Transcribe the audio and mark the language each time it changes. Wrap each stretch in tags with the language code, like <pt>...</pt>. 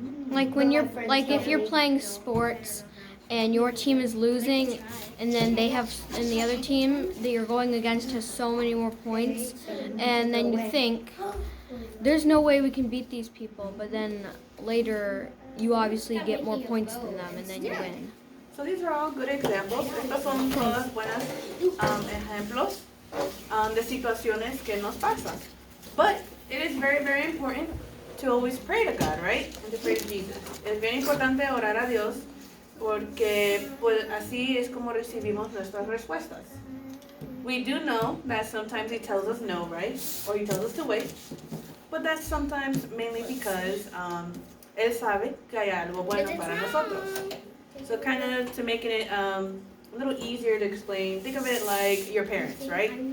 <en>Like when you're if you're playing sports and your team is losing and then they have and the other team that you're going against has so many more points and then you think there's no way we can beat these people, but then later you obviously get more points than them and then you win. So these are all good examples.</en> <es>Estas son todas buenas ejemplos de situaciones que nos pasan.</es> <en>But it is very, very important to always pray to God, right? And to pray to Jesus.</en> <es>Es bien importante orar a Dios porque pues, así es como recibimos nuestras respuestas.</es> <en>We do know that sometimes He tells us no, right? Or He tells us to wait. But that's sometimes mainly because</en> <es>Él sabe que hay algo bueno para nosotros.</es> <en>So kind of to make it a little easier to explain, think of it like your parents, right?</en>